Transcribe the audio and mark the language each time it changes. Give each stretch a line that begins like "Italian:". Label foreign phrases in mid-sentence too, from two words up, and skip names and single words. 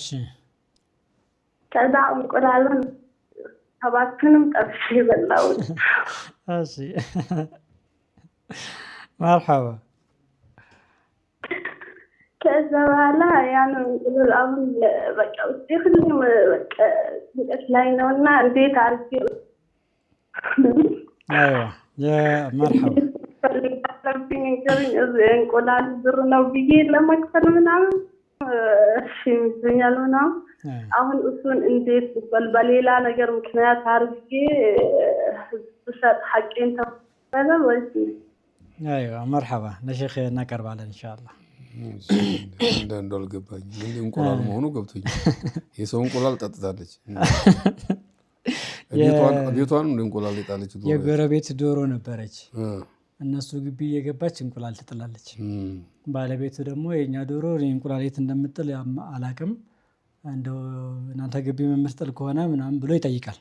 Amharic: ከዛ እንቁላሉን ሰባቱንም ጠብሼ በላው እሺ مرحبا ከዛ በኋላ ያን እንቁላሉን በቃ ሁሉም በቃ ላይ ነውና እንዴት አርጌ
Arabic: ايوه يا مرحبا
Amharic: እንቁላል ብር ነው ብዬ ለመክፈል ምናምን እሺ ምንኛል ምናምን አሁን እሱን እንዴት በሌላ ነገር ምክንያት አርጌ ብሰጥ ሐቄን ተፈለ ወይስ
Arabic: ايوه مرحبا
Amharic: ለሼክ እናቀርባለን ኢንሻአላህ እንደው አልገባኝ ምን እንቁላል መሆኑ ገብቶኝ የሰው እንቁላል ጠጥታለች ቤቷን እንቁላል ይጣለች የጎረቤት ዶሮ ነበረች እነሱ ግቢ እየገባች እንቁላል ትጥላለች ባለቤቱ ደግሞ የኛ ዶሮ እንቁላል የት እንደምጥል አላቅም እንደው እናንተ ግቢ መምስጥል ከሆነ ምናምን ብሎ ይጠይቃል